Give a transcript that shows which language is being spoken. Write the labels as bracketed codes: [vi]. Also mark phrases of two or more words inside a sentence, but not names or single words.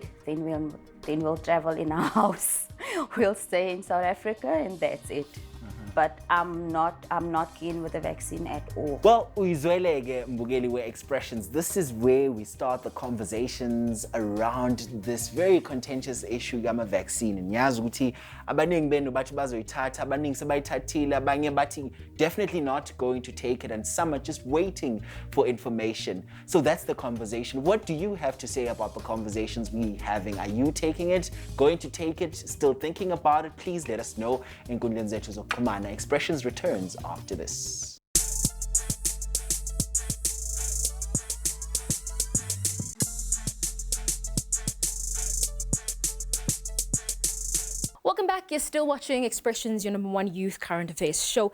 [en] Then we'll travel in our house. We'll stay in South Africa and that's it. but I'm not keen with the vaccine at all. Well, [zu] uyizweleke mbukeli [en] we-Expressions. This is where we start the conversations around this very contentious issue yama-vaccine. [zu] Ngiyazi ukuthi abaningi benu bathi bazoyithatha, abaningi sebayithathile, abanye bathi [en] definitely not going to take it, and some are just waiting for information. So that's the conversation. What do you have to say about the conversations we having? Are you taking it? Going to take it? Still thinking about it? Please let us know. [zu] Enkundleni zethu zokuxhumana. [en] Expressions returns after this. Welcome back. You're still watching Expressions, your #1 youth current affairs show.